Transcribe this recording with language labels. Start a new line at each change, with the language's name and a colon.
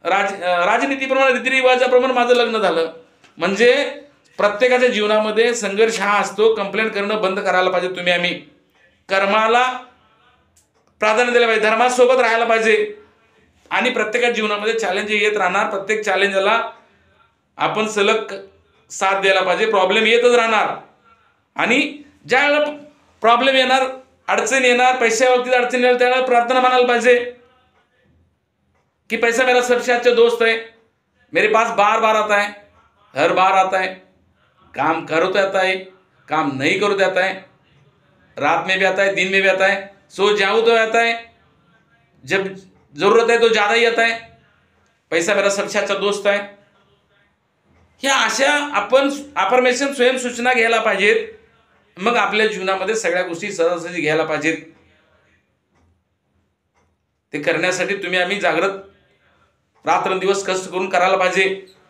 Marathi: राजनीतीप्रमाणे, रीतिरिवाजाप्रमाणे माझं लग्न झालं. म्हणजे प्रत्येकाच्या जीवनामध्ये संघर्ष हा असतो. कंप्लेंट करणं बंद करायला पाहिजे. तुम्ही आम्ही कर्माला प्राधान्य दिलं पाहिजे, धर्मासोबत राहायला पाहिजे. आणि प्रत्येकाच्या जीवनामध्ये चॅलेंज येत राहणार. प्रत्येक चॅलेंजला आपण सलग साथ द्यायला पाहिजे. प्रॉब्लेम येतच राहणार. आणि ज्या वेळेला प्रॉब्लेम येणार, अडचण येणार, पैशा बाबतीत अडचण येणार, त्यावेळेला प्रार्थना म्हणायला पाहिजे कि
Hindi: पैसा मेरा सबसे अच्छा दोस्त है, मेरे पास बार बार आता है, हर बार आता है, काम करो तो आता है, काम नहीं करो तो आता है, रात में भी आता है, दिन में भी आता है, सो जाऊँ तो आता है, जब जरूरत है तो ज़्यादा ही आता है. पैसा मेरा सबसे अच्छा दोस्त
Marathi: आहे. ह्या अशा आपण अफर्मेशन स्वयंसूचना घ्यायला पाहिजेत. मग आपल्या जीवनामध्ये सगळ्या गोष्टी सहजासहजी घ्यायला पाहिजेत. ते करण्यासाठी तुम्ही आम्ही जागृत रात्रंदिवस कष्ट करून करायला पाहिजे.